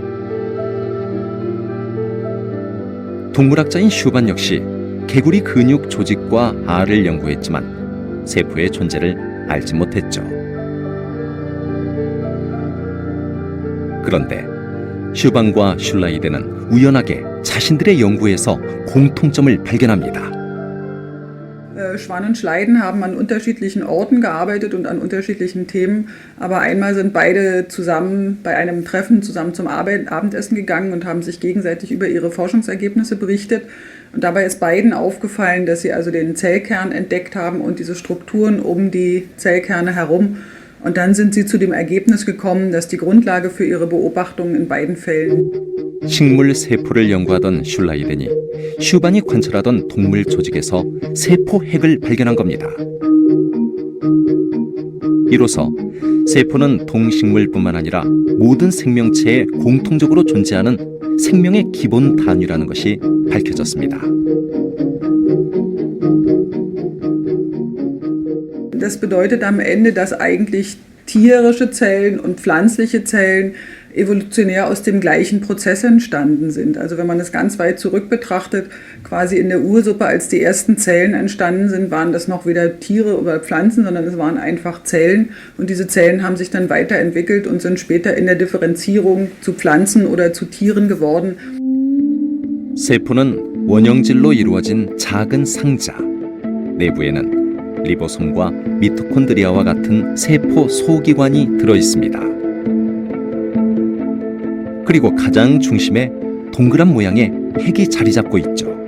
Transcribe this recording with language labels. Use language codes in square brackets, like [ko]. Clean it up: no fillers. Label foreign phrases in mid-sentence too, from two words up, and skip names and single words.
[ko] 동물학자인 슈반 역시 개구리 근육 조직과 알을 연구했지만 세포의 존재를 알지 못했죠. 그런데 슈반과 슐라이덴은 우연하게 자신들의 연구에서 공통점을 발견합니다. [de] Schwann und Schleiden haben an unterschiedlichen Orten gearbeitet und an unterschiedlichen Themen, aber einmal sind beide zusammen bei einem Treffen zusammen zum Abendessen gegangen und haben sich gegenseitig über ihre Forschungsergebnisse berichtet. Und dabei ist beiden aufgefallen, dass sie also den Zellkern entdeckt haben und diese Strukturen um die Zellkerne herum. Und dann sind sie zu dem Ergebnis gekommen, dass die Grundlage für ihre Beobachtungen in beiden Fällen [ko] 식물 세포를 연구하던 슐라이덴이 슈반이 관찰하던 동물 조직에서 세포 핵을 발견한 겁니다. 이로써 세포는 동식물뿐만 아니라 모든 생명체에 공통적으로 존재하는 생명의 기본 단위라는 것이 밝혀졌습니다. [de] Das bedeutet am Ende, dass eigentlich tierische Zellen und pflanzliche Zellen evolutionär aus dem gleichen Prozess entstanden sind. Also wenn man es ganz weit zurück betrachtet, quasi in der Ursuppe, als die ersten Zellen entstanden sind, waren das noch weder Tiere oder Pflanzen, sondern es waren einfach Zellen. Und diese Zellen haben sich dann weiterentwickelt und sind später in der Differenzierung zu Pflanzen oder zu Tieren geworden. [ko] 세포는 원형질로 이루어진 작은 상자. 내부에는 리보솜과 미토콘드리아와 같은 세포 소기관이 들어 있습니다. 그리고 가장 중심에 동그란 모양의 핵이 자리 잡고 있죠.